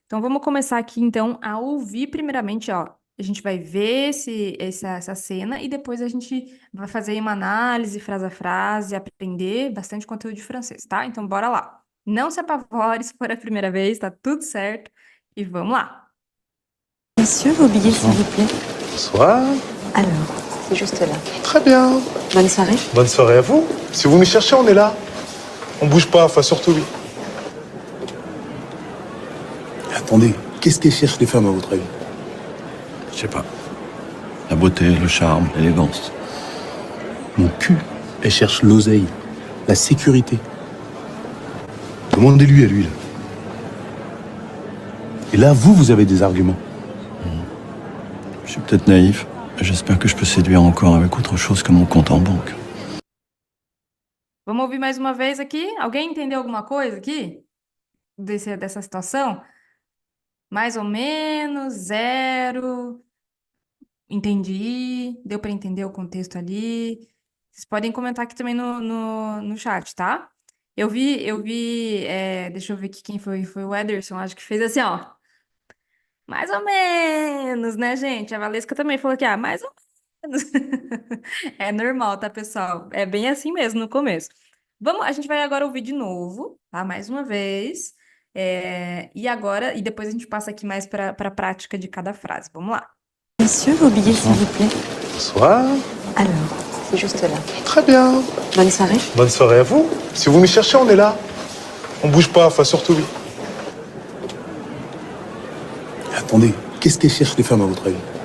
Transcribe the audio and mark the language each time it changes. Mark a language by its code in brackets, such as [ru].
[pt] Então, vamos começar aqui, então, a ouvir primeiramente, ó. A gente vai ver essa cena e depois a gente vai fazer uma análise, frase a frase, aprender bastante conteúdo de francês, tá? Então, bora lá. Não se apavore se for a primeira vez, tá tudo certo. E vamos lá. [fr] Monsieur, vos billets, s'il vous plaît. Bonsoir. Alors, c'est juste là. Très bien. Bonne soirée. Bonne soirée à vous. Si vous nous cherchez, on est là. On bouge pas, enfin surtout lui. Attendez, qu'est-ce qu'elles cherchent les femmes à votre avis? Je sais pas. La beauté, le charme, l'élégance. Mon cul. Elles cherchent l'oseille, la sécurité. Demandez-lui à lui, là. Et là, vous avez des arguments. Je suis peut-être naïf, mais j'espère que je peux séduire encore avec autre chose que mon compte en banque. [pt] Vamos ouvir mais uma vez aqui? Alguém entendeu alguma coisa aqui? Dessa situação? Mais ou menos, zero. Entendi. Deu para entender o contexto ali. Vocês podem comentar aqui também no chat, tá? Deixa eu ver aqui quem foi. Foi o Ederson, acho que fez assim, ó. Mais ou menos, né, gente? A Valesca também falou que, mais ou menos. É normal, tá, pessoal? É bem assim mesmo no começo. A gente vai agora ouvir de novo, tá? Mais uma vez. E depois a gente passa aqui mais para a prática de cada frase. Vamos lá. [fr] Monsieur, vos billets, s'il vous plaît. Bonsoir. Alors, c'est juste là. Très bien. Bonne soirée. Bonne soirée à vous. Si vous nous cherchez, on est là. On bouge pas, enfin surtout lui. Attendez, qu'est-ce qu'elles cherchent les femmes à votre avis?